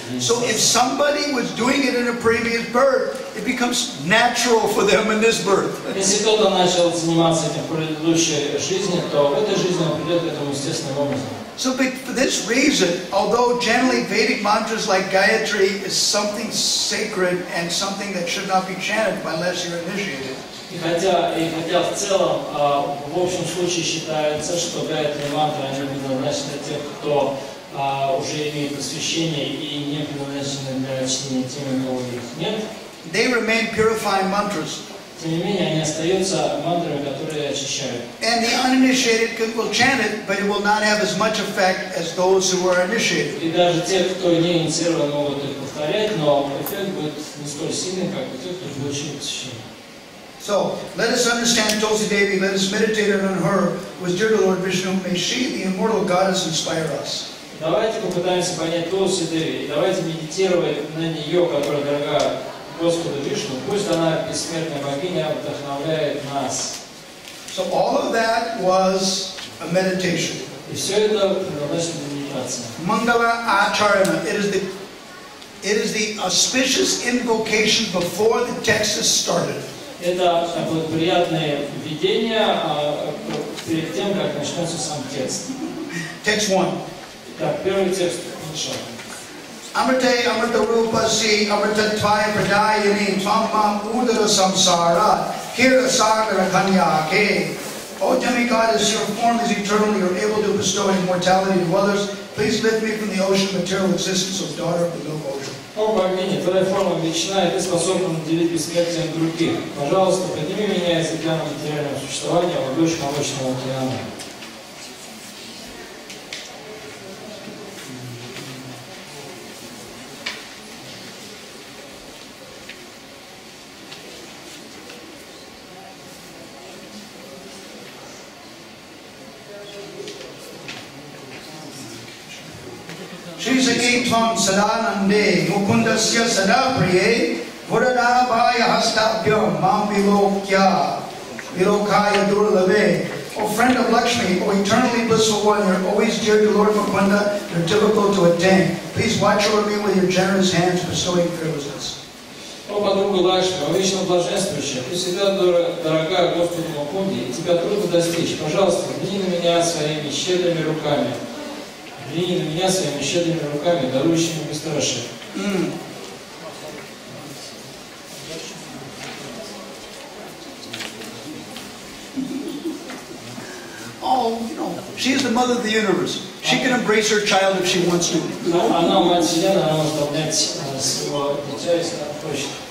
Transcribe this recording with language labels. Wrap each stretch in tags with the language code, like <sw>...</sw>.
<en>So if somebody was doing it in a previous birth, it becomes natural for them in this birth.</en> <ru>Если кто-то начал заниматься этим в предыдущей жизни, то в этой жизни он придет к этому естественным образом.</ru> <en>So for this reason, although generally Vedic mantras like Gayatri is something sacred and something that should not be chanted unless you're initiated.</en> <ru>И хотя в целом, в общем случае считается, что Гайатри мантры, они предназначены для тех, кто уже имеет посвящение и не предназначены для чтения тем, у кого их нет.</ru> <en>They remain purifying mantras.</en> <ru>Тем не менее, они остаются мантрами, которые очищают.</ru> <en>And the uninitiated will chant it, but it will not have as much effect as those who are initiated.</en> <ru>И даже те, кто не инициирован, могут их повторять, но эффект будет не столь сильный, как у тех, кто получил посвящение.</ru> <en>So, let us understand Tulsi Devi, let us meditate on her, who is dear to Lord Vishnu. May she, the immortal goddess, inspire us.</en> <ru>Давайте попытаемся понять Тулси Деви, и давайте медитировать на нее, которая дорога Господу Вишну. Пусть она, бессмертная богиня, вдохновляет нас.</ru> <en>So all of that was a meditation.</en> <ru>И все это предназначено для медитации.</ru> <sa>Mangala Acharana.</sa> <en>It is the auspicious invocation before the text is started.</en> <ru>Это приятное введение перед тем, как начнется сам текст.</ru> <en>Text 1.</en> <ru>Так, первый текст.</ru> <sa>Amrite amrita rupa si amritatvaya pradayini tvamma udara samsara kira sagara kanyake.</sa> <en>O demigod, your form is eternal, you are able to bestow immortality to others. Please lift me from the ocean of material existence, O daughter of the milk ocean.</en> <ru>О богиня, твоя форма вечна, и ты способна наделить бессмертием других. Пожалуйста, подними меня из океана материального существования, о дочь молочного океана.</ru> <sa>Shri Saki Tvam Sadanande Mukundasya Sadapriye Vuradaabhaya Hastabhyam Mam Vilokya Vilokaya Durlave.</sa> <en>O friend of Lakshmi, O eternally blissful one, you're always dear to Lord Mukunda, you're difficult to attain. Please watch over me with your generous hands, bestowing fearlessness.</en> <ru>О подруга Лакшми, о вечно блаженствующая, ты всегда дорога Господу Мукунде, и тебя трудно достичь. Пожалуйста, взгляни на меня своими щедрыми руками. Взгляни на меня своими щедрыми руками, дарующими бесстрашие.</ru> <en>Oh, you know, she is the mother of the universe. She can embrace her child if she wants to.</en> <ru>Она мать Вселенной, она может обнять своего дитя, если она хочет.</ru>